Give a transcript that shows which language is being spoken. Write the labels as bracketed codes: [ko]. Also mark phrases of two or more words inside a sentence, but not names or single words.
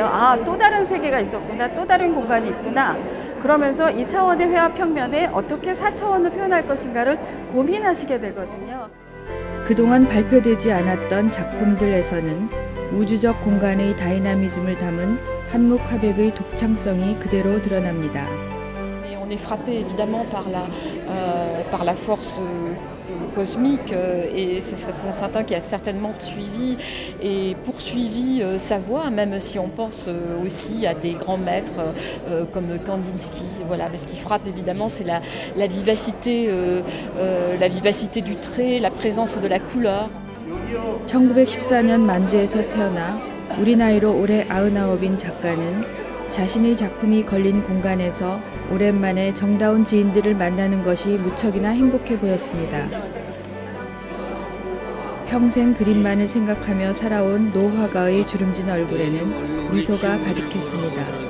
[ko] 아, 또 다른 세계가 있었구나, 또 다른 공간이 있구나. 그러면서 2차원의 회화 평면에 어떻게 4차원을 표현할 것인가를 고민하시게 되거든요. 그동안 발표되지 않았던 작품들에서는 우주적 공간의 다이나미즘을 담은 한묵 화백의 독창성이 그대로 드러납니다. [fr] On est frappé évidemment par la force cosmique et c'est certain qui a certainement suivi et poursuivi sa voie, même si on pense aussi à des grands maîtres comme Kandinsky. Voilà, mais ce qui frappe évidemment, c'est la vivacité du trait, la présence de la couleur. [ko] 1914년 만주에서 태어나 우리 나이로 올해 99인 작가는 자신의 작품이 걸린 공간에서 오랜만에 정다운 지인들을 만나는 것이 무척이나 행복해 보였습니다. 평생 그림만을 생각하며 살아온 노화가의 주름진 얼굴에는 미소가 가득했습니다.